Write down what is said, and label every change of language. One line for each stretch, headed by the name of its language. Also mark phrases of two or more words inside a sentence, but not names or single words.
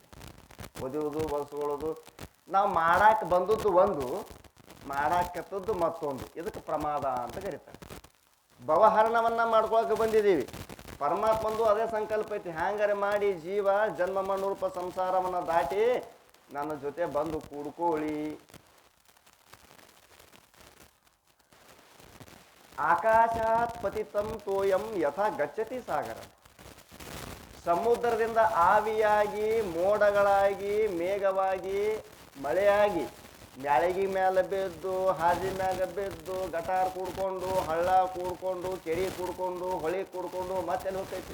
Kannada: ಒದೆಯೋದು ಹೊಲ್ಸ್ಕೊಳ್ಳೋದು ನಾವು ಮಾಡಾಕ ಬಂದದ್ದು ಒಂದು, ಮಾಡಾಕತ್ತದ್ದು ಮತ್ತೊಂದು. ಇದಕ್ಕೆ ಪ್ರಮಾದ ಅಂತ ಕರೀತಾರೆ. ಭವಹರಣವನ್ನು ಮಾಡ್ಕೊಳಕ್ಕೆ ಬಂದಿದ್ದೀವಿ. ಪರಮಾತ್ಮಂದು ಅದೇ ಸಂಕಲ್ಪ ಐತಿ, ಹ್ಯಾಂಗಾರೆ ಮಾಡಿ ಜೀವ ಜನ್ಮ ಮಣ್ಣೂಪ ಸಂಸಾರವನ್ನು ದಾಟಿ ನನ್ನ ಜೊತೆ ಬಂದು ಕೂಡ್ಕೊಳ್ಳಿ.
Sanskrit: ಆಕಾಶಾತ್ ಪತಿತಂ ತೋಯಂ ಯಥಾ ಗಚ್ಚತಿ ಸಾಗರ.
Kannada: ಸಮುದ್ರದಿಂದ ಆವಿಯಾಗಿ, ಮೋಡಗಳಾಗಿ, ಮೇಘವಾಗಿ, ಮಳೆಯಾಗಿ ಮ್ಯಾಳಗಿ ಮೇಲೆ ಬಿದ್ದು, ಹಾದಿ ಮ್ಯಾಗ ಬಿದ್ದು, ಗಟಾರ್ ಕೂಡ್ಕೊಂಡು, ಹಳ್ಳ ಕೂಡ್ಕೊಂಡು, ಕೆರೆ ಕೂಡ್ಕೊಂಡು, ಹೊಳಿ ಕೂಡ್ಕೊಂಡು ಮತ್ತೆಲ್ಲಿ ಹೋಗ್ತೈತಿ?